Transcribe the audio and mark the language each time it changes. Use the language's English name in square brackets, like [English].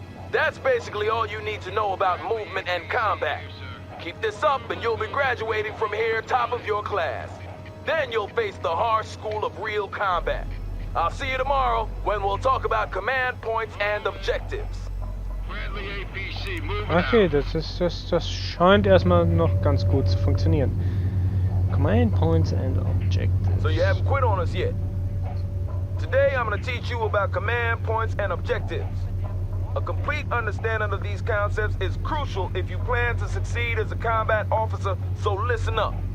[English] That's basically all you need to know about movement and combat. Keep this up and you'll be graduating from here top of your class. Then you'll face the harsh school of real combat. I'll see you tomorrow when we'll talk about command points and objectives. Bradley APC moving Okay, out. [German] das scheint erstmal noch ganz gut zu funktionieren. [English] Command points and objectives. So you haven't quit on us yet. Today I'm going to teach you about command points and objectives. A complete understanding of these concepts is crucial if you plan to succeed as a combat officer, so listen up.